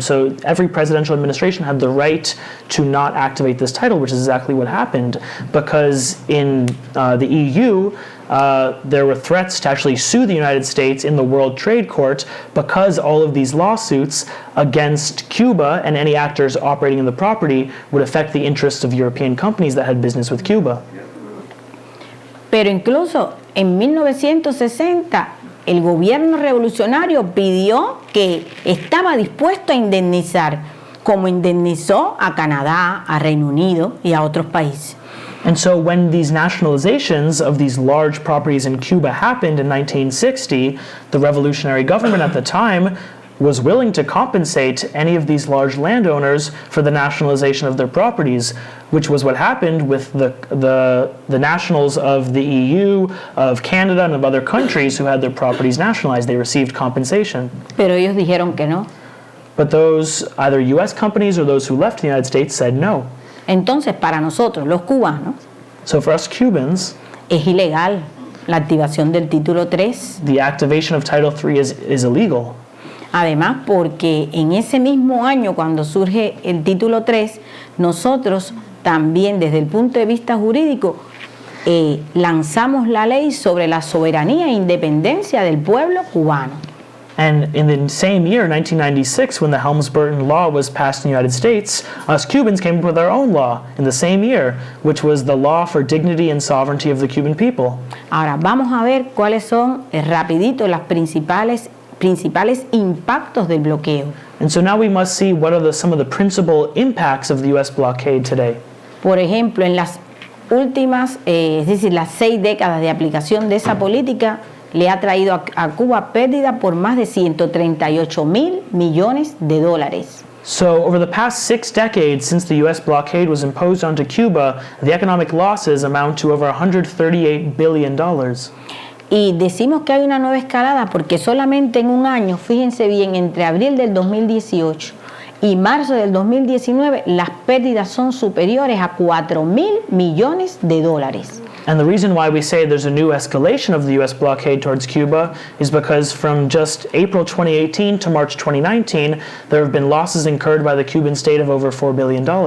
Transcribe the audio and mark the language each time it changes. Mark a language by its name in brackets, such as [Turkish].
[English] So every presidential administration had the right to not activate this title, which is exactly what happened, because in the EU, there were threats to actually sue the United States in the World Trade Court because all of these lawsuits against Cuba and any actors operating in the property would affect the interests of European companies that had business with Cuba. [Spanish] Pero incluso en 1960 el gobierno revolucionario pidió que estaba dispuesto a indemnizar, como indemnizó a Canadá, a Reino Unido y a otros países. [English] And so when these nationalizations of these large properties in Cuba happened in 1960, the revolutionary government at the time was willing to compensate any of these large landowners for the nationalization of their properties, which was what happened with the nationals of the EU, of Canada, and of other countries who had their properties nationalized. They received compensation. [Spanish] Pero ellos dijeron que no. [English] But those, either US companies or those who left the United States, said no. [Spanish] Entonces, para nosotros, los cubanos, [English] So for us Cubans, [Spanish] es ilegal la activación del título 3. [English] the activation of Title III is illegal. [Spanish] Además, porque en ese mismo año, cuando surge el título 3, nosotros también, desde el punto de vista jurídico, lanzamos la ley sobre la soberanía e independencia del pueblo cubano. [English] And in the same year, 1996, when the Helms-Burton Law was passed in the United States, us Cubans came up with our own law in the same year, which was the Law for Dignity and Sovereignty of the Cuban People. [Spanish] Ahora, vamos a ver cuáles son, rapidito, las principales impactos del bloqueo. [English] And so now we must see what are some of the principal impacts of the U.S. blockade today. [Spanish] Por ejemplo, en las últimas, es decir, las 6 décadas de aplicación de esa política, le ha traído a Cuba pérdida por más de $138,000 millones. [English] So over the past 6 decades since the U.S. blockade was imposed onto Cuba, the economic losses amount to over $138 billion. [Spanish] Y decimos que hay una nueva escalada porque solamente en un año, fíjense bien, entre abril del 2018 y marzo del 2019, las pérdidas son superiores a 4.000 millones de dólares. [English] And the reason why we say there's a new escalation of the U.S. blockade towards Cuba is because from just April 2018 to March 2019, there have been losses incurred by the Cuban state of over $4 billion.